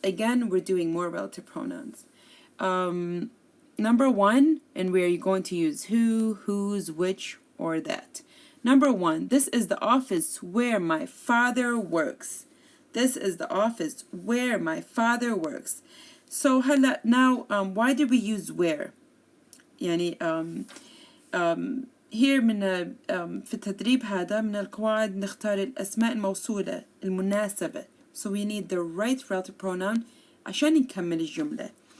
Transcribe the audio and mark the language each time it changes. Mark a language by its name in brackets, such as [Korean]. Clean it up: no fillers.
[English] Again, we're doing more relative pronouns. Number one, and where you're going to use who, whose, which, or that. Number one, this is the office where my father works. This is the office where my father works. So now, why did we use where? [Arabic] يعني here من في التدريب هذا من القواعد نختار الأسماء الموصولة المناسبة. [English] So we need the right relative pronoun [Arabic] عشان نكمل الجملة.